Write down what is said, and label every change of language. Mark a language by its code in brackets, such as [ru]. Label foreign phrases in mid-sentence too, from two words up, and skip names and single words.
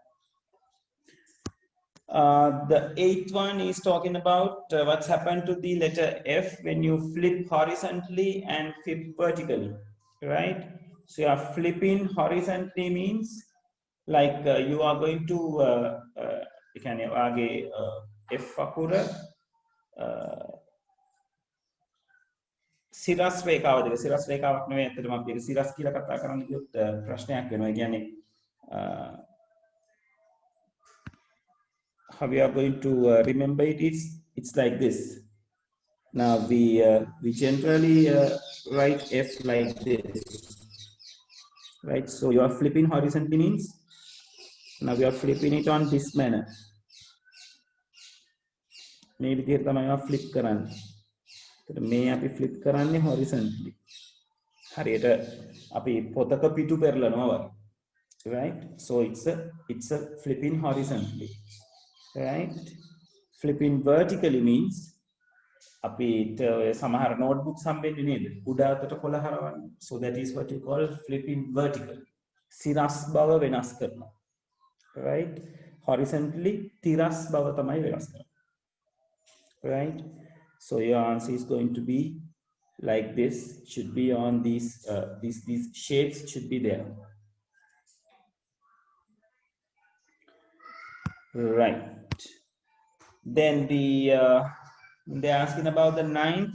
[en] The eighth one is talking about what's happened to the letter F when you flip horizontally and flip vertically, right? So you are flipping horizontally means like you are going to F [si] අකුර සිරස් රේඛාව දෙක සිරස් රේඛාවක් නෙවෙයි ඇත්තටම අපි ඒක සිරස් කියලා කතා කරන්න කිව්වොත් ප්‍රශ්නයක් වෙනවා. ඒ කියන්නේ [en] how we are going to remember it is it's like this. Now we generally write F like this, right? So you are flipping horizontally means now we are flipping it on this manner. [si] මේ විදිහට තමයි අපි flip කරන්නේ. එතකොට මේ අපි flip කරන්නේ horizontally. හරියට අපි පොතක පිටු පෙරලනවා වගේ. [en] Right? So it's a flipping horizontally. Right? Flipping vertically means [si] අපිට සමහර notebooks හම්බෙන්නේ නේද? උඩ අතට කොළ හරවන්න. [en] So that is what you call flipping vertically. [si] සිරස් බව වෙනස් කරනවා. Right? Horizontally තිරස් බව තමයි වෙනස් කරන්නේ. [en] Right? So your answer is going to be like this. Should be on these shapes should be there. Right. Then they're asking about the ninth.